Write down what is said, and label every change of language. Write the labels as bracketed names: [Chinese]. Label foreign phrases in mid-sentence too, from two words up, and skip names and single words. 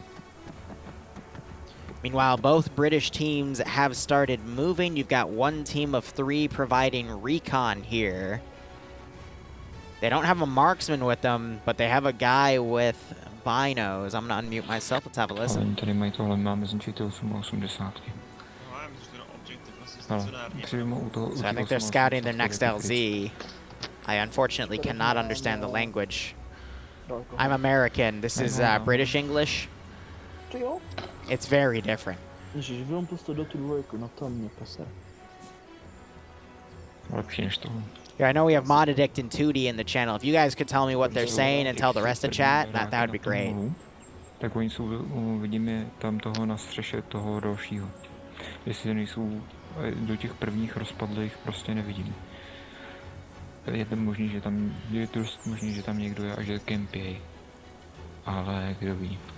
[English] Meanwhile, both British teams have started moving. You've got one team of 3 providing recon here. They don't have a marksman with them, but they have a guy with binos. I'm going to unmute myself. Let's have a listen. [Czech] Tady mají tohle, máme zničit 880. [English] So I think they're scouting their next LZ. I unfortunately cannot understand the language. I'm American. This is British English. It's very different. Yeah, I know we have Mod Addict and 2D in the channel. If you guys could tell me what they're saying and tell the rest of chat, that would be great. [Czech] Tak oni jsou, vidíme tam toho na střeše toho dalšího. Jestli nejsou do těch prvních rozpadlých, prostě nevidím. Je to možný, že tam je dost možný, že tam někdo je a že kempěj. Ale kdo ví.